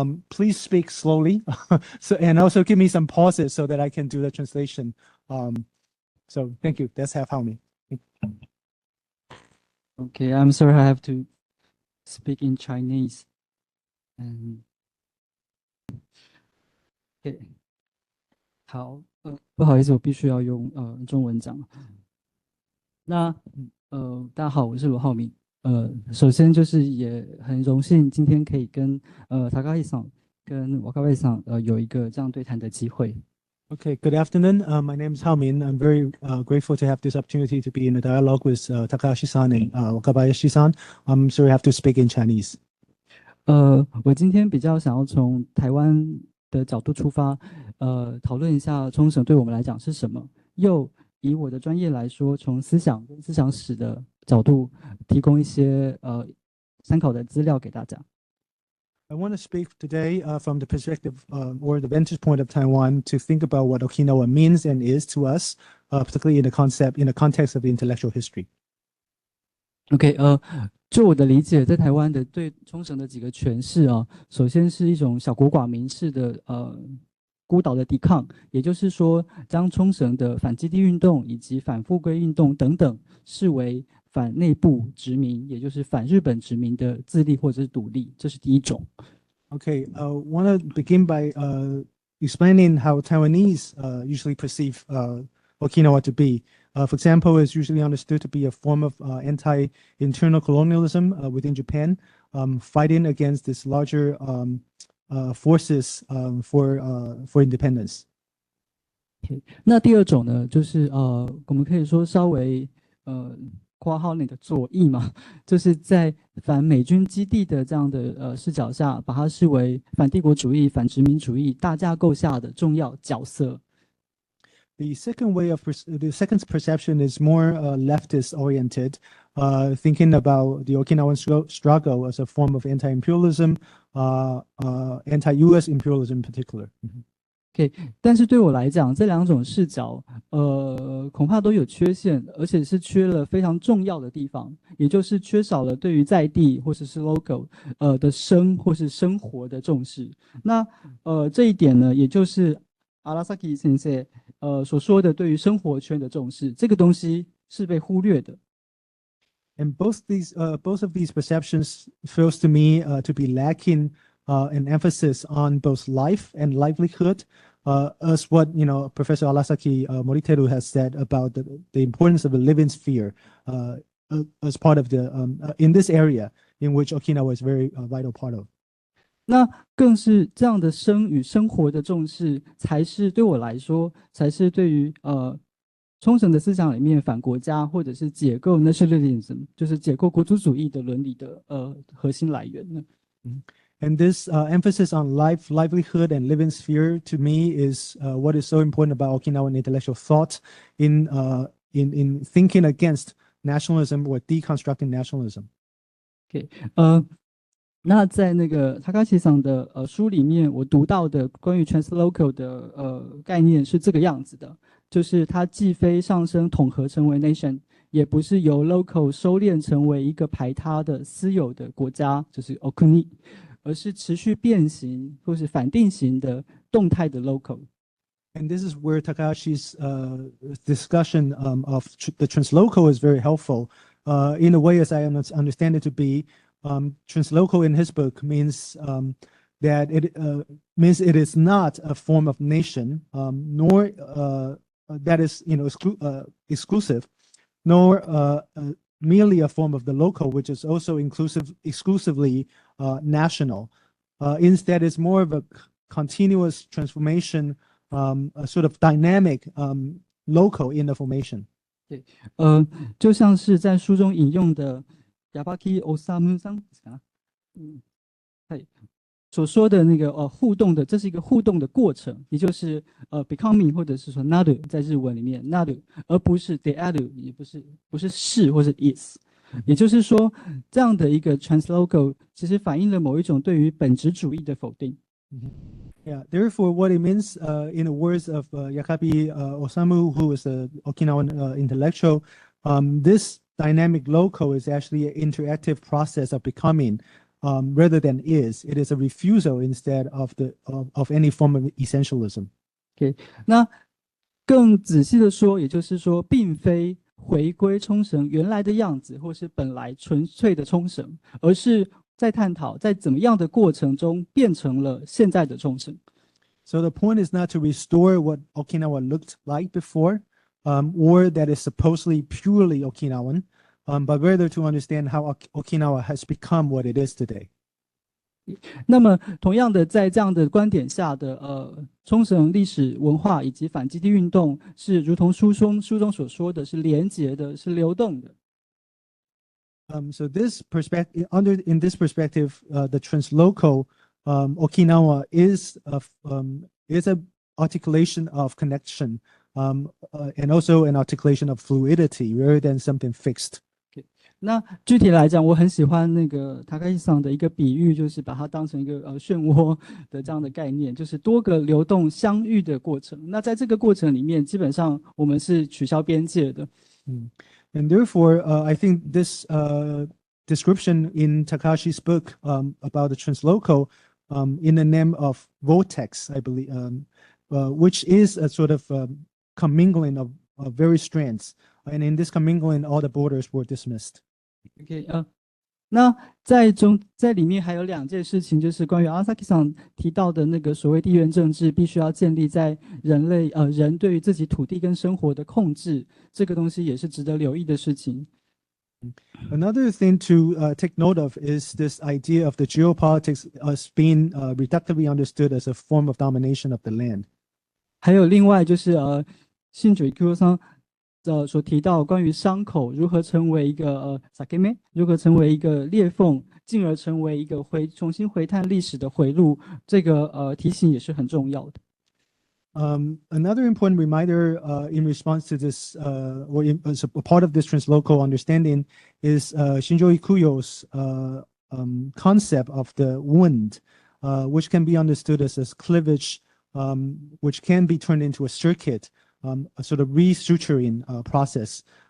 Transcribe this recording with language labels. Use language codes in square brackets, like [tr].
[en] Please speak slowly, and also give me some pauses so that I can do the translation. So thank you. Let's have Hao Min. Okay, I'm sorry I have to speak in Chinese. Okay. [zh] 好，不好意思，我必须要用中文讲。那大家好，我是罗浩明。首先就是也很荣幸今天可以跟Takahashiさん跟Wakabayashiさん有一个这样对谈的机会。 [en] Okay, good afternoon. My name is Hao Min. I'm very grateful to have this opportunity to be in a dialogue with Takahashi-san and Wakabayashi-san. I'm sorry I have to speak in Chinese. [zh] 我今天比较想要从台湾的角度出发，讨论一下冲绳对我们来讲是什么，又以我的专业来说，从思想跟思想史的角度提供一些参考的资料给大家。 [en] I want to speak today from the perspective or the vantage point of Taiwan to think about what Okinawa means and is to us, particularly in the context of the intellectual history. [zh] OK，就我的理解，在台湾的对冲绳的几个诠释啊，首先是一种小国寡民式的孤岛的抵抗，也就是说，将冲绳的反基地运动以及反富贵运动等等视为反内部殖民，也就是反日本殖民的自立或者是独立，这是第一种。 [en] Okay, want to begin by explaining how Taiwanese usually perceive Okinawa to be. For example, it's usually understood to be a form of anti-internal colonialism within Japan, fighting against this larger forces for independence. [zh] 那第二种呢，就是我们可以说稍微括号内的左翼嘛，就是在反美军基地的这样的视角下，把它视为反帝国主义、反殖民主义大架构下的重要角色。 [en] The second perception is more leftist oriented, thinking about the Okinawan struggle as a form of anti-imperialism, anti-US imperialism in particular. [zh] OK， 但是对我来讲，这两种视角，恐怕都有缺陷，而且是缺了非常重要的地方，也就是缺少了对于在地或者是 local 的或是生活的重视。那这一点呢，也就是Arasaki 先生所说的对于生活圈的重视，这个东西是被忽略的。 [en] And both of these perceptions feels to me to be lacking an emphasis on both life and livelihood, as what Professor Arasaki Moriteru has said about the importance of a living sphere as part of the in this area in which Okinawa is a very vital part of. [zh] 那更是这样的生活的重视，才是对我来说，才是对于冲绳的思想里面反国家或者是解构 nationalism， 就是解构国族主义的伦理的核心来源呢。 [en] And this emphasis on life, livelihood, and living sphere, to me, is what is so important about Okinawan intellectual thought in thinking against nationalism or deconstructing nationalism. [zh] OK，那在那个 Takahashi さん的书里面，我读到的关于 translocal 的概念是这个样子的，就是它既非上升统合成为 nation， 也不是由 local 收敛成为一个排他的私有的国家，就是 okuni， 而是持续变形或是反定型的动态的 local。 [en] And this is where Takahashi's discussion of the translocal is very helpful. In a way, as I understand it to be, translocal in his book means that it is not a form of nation, nor that is exclusive, nor merely a form of the local, which is also exclusively national. Instead, it's more of a continuous transformation, a sort of dynamic local in the formation. [zh] 对，就像是在书中引用的 Arasaki Moriteru さん所说的那个互动的，这是一个互动的过程，也就是becoming 或者是说 naru 在日文里面 naru， 而不是 de aru， 也不是是或是 is。也就是说，这样的一个 translocal 其实反映了某一种对于本质主义的否定。 [en] Yeah, therefore, what it means, in the words of Yakabi Osamu, who is an Okinawan intellectual, this dynamic local is actually an interactive process of becoming, rather than is. It is a refusal instead of any form of essentialism. [zh] OK， 那更仔细的说，也就是说，并非回归冲绳原来的样子，或是本来纯粹的冲绳，而是在探讨在怎么样的过程中变成了现在的冲绳。 [en] So the point is not to restore what Okinawa looked like before, or that is supposedly purely Okinawan, but rather to understand how Okinawa has become what it is today. [zh] 那么，同样的，在这样的观点下的冲绳历史文化以及反基地运动，是如同书中所说的是连结的，是流动的。 [en] So this perspective, in this perspective, the translocal Okinawa is an articulation of connection, and also an articulation of fluidity rather than something fixed. [zh] 那具体来讲，我很喜欢那个Takahashiさん的一个比喻，就是把它当成一个漩涡的这样的概念，就是多个流动相遇的过程。那在这个过程里面，基本上我们是取消边界的。 [en] And therefore, I think this description in Takahashi's book about the translocal, in the name of vortex, I believe, which is a sort of commingling of various strands. And in this commingling, all the borders were dismissed. [zh] OK， 那在里面还有两件事情，就是关于 Arasaki さん提到的那个所谓地缘政治，必须要建立在人对于自己土地跟生活的控制，这个东西也是值得留意的事情。 [en] Another thing to take note of is this idea of the geopolitics as being reductively understood as a form of domination of the land. [zh] 还有另外就是信主 Ryukyu さん所提到关于伤口如何成为一个sakeme， 如何成为一个裂缝，进而成为一个重新回探历史的回路，这个提醒也是很重要的。 [en] Another important reminder in response to this, or as a part of this translocal understanding, is Shinjo Ikuyo's concept of the wound, which can be understood as a cleavage, which can be turned into a circuit, a sort of restructuring process.